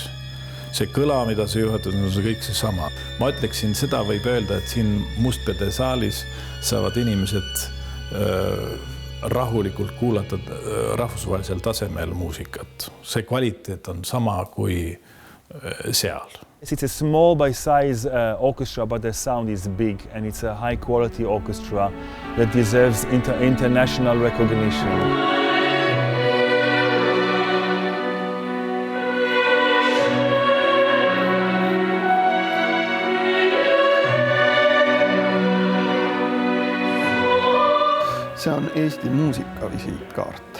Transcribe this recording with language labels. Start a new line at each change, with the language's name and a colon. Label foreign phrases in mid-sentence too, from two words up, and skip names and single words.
Estonian: See kõla, mida sa juhatad, on see kõik seesama. Ma ütleksin, seda võib öelda, et siin Mustpeade saalis saavad inimesed rahulikult kuulata rahvusvahelisel tasemel muusikat. See kvaliteet on sama kui seal.
English: It's a small by size orchestra, but the sound is big and it's a high quality orchestra that deserves international recognition.
Estonian: See on Eesti muusika visiitkaart.